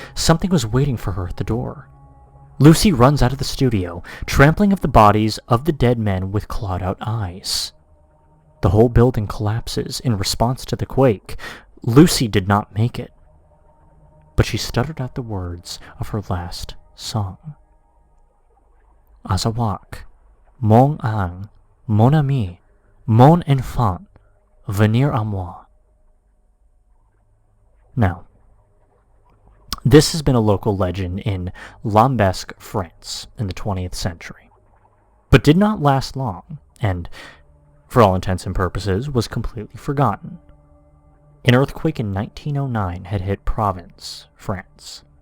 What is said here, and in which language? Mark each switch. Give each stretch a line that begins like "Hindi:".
English: Something was waiting for her at the door. Lucy runs out of the studio, trampling of the bodies of the dead men with clawed-out eyes. The whole building collapses in response to the quake. Lucy did not make it, but she stuttered out the words of her last song.
French: Azawakh, mon ang, mon ami, mon enfant, venir à moi.
English: Now, this has been a local legend in Lambesc, France, in the 20th century, but did not last long, and, for all intents and purposes, was completely forgotten. An earthquake in 1909 had hit Provence, France.